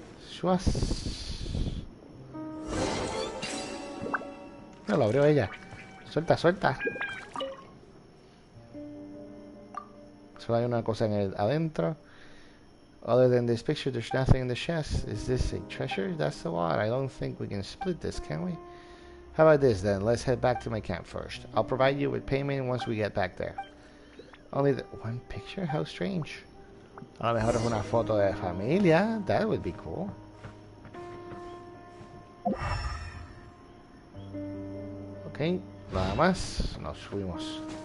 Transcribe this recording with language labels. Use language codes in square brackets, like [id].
[es] Shuas. No, lo abrió ella. Suelta, suelta. Solo hay una cosa en el adentro. [en] Other than this picture, there's nothing in the chest. Is this a treasure? That's so odd. I don't think we can split this, can we? How about this then? Let's head back to my camp first. I'll provide you with payment once we get back there. Only one picture? How strange. [es] A lo mejor es una foto de familia. [en] That would be cool. [es] Ok, nada más. Nos fuimos.